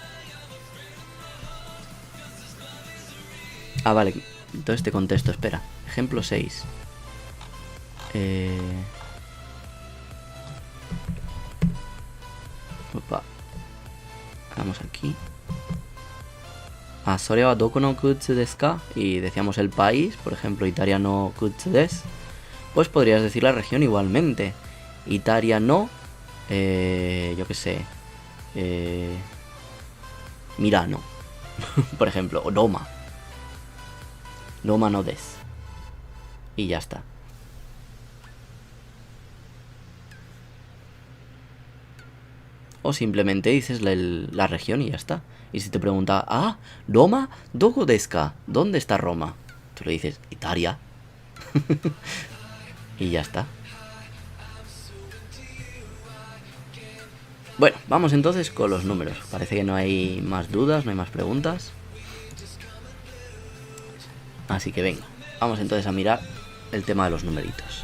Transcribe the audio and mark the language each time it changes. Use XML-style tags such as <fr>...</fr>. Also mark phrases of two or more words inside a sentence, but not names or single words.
<es>Ah, vale. Entonces te contesto, espera. Ejemplo 6. Opa. Vamos aquí.</es> <ja>それはどこの靴ですか?</ja> <es>Y decíamos el país, por ejemplo,</es> <ja>イタリアの靴です.</ja> <es>Pues podrías decir la región igualmente. Italia no, yo qué sé, Milano, por ejemplo, o Roma.</es> <ja>ローマのです.</ja> <es>Y ya está. O simplemente dices la región y ya está. Y si te pregunta, Roma,</es> <ja>¿どこですか?</ja> <es>¿Dónde está Roma? Tú le dices, Italia. Y ya está. Bueno, vamos entonces con los números. Parece que no hay más dudas, no hay más preguntas. Así que venga, vamos entonces a mirar el tema de los numeritos.</es>